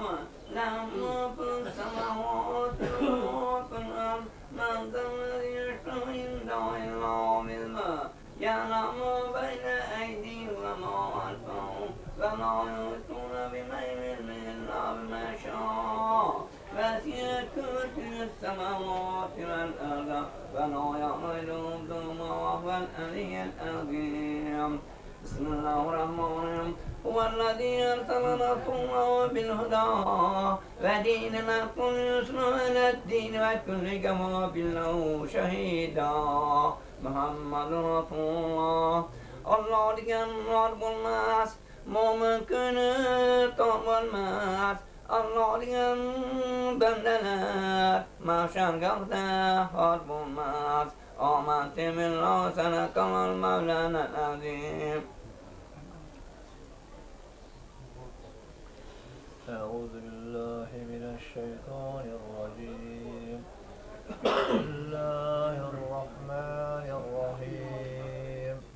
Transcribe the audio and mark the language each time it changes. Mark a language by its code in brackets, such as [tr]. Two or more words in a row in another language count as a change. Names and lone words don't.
[ar] له ما في السماوات وما في الأرض من ذا الذي يشفع عنده إلا بإذنه يعلم ما بين أيديهم وما خلفهم ولا يحيطون بعلم إلا بما شاء وسع كرسيه السماوات والأرض ولا يؤوده حفظهما وهو العلي العظيم. بسم الله الرحمن الرحيم. هو الذي أرسل رسوله بالهدى ودين الحق ليظهره على الدين وكل كفى بالله شهيدا. محمد رسول الله. [tk] Allah diyen var bulmaz, mümkünü olmaz. Allah diyen bendeler, maşargahda var bulmaz. [ar] آمنت بالله صدق المولانا العظيم. أعوذ بالله من الشيطان الرجيم. بسم الله الرحمن الرحيم.